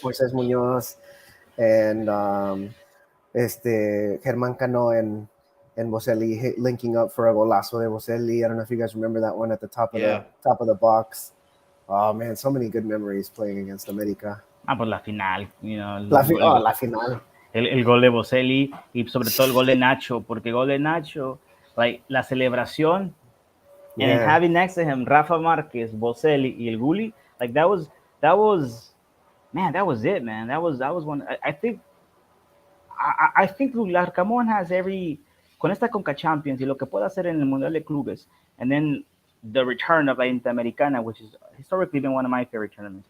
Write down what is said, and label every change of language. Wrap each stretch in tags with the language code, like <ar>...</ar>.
<en>Moises Munoz, and Germán Cano and Boselli linking up for a</en> <es>golazo de Boselli.</es> <en>I don't know if you guys remember that one at the top of the box. Oh man, so many good memories playing against America.</en> <es>pues la final, La final. el gol de Boselli y sobre todo el gol de Nacho, porque gol de Nacho,</es> <en>like</en> <es>la celebración,</es> <en>and Yeah. having next to him Rafa Márquez, Boselli y el Gulli, like that was man, that was it, man. That was one. I think Larcamón has every</en> <es>con esta Conca Champions y lo que puede hacer en el Mundial de Clubes,</es> <en>and then the return of la Interamericana, which has historically been one of my favorite tournaments.</en>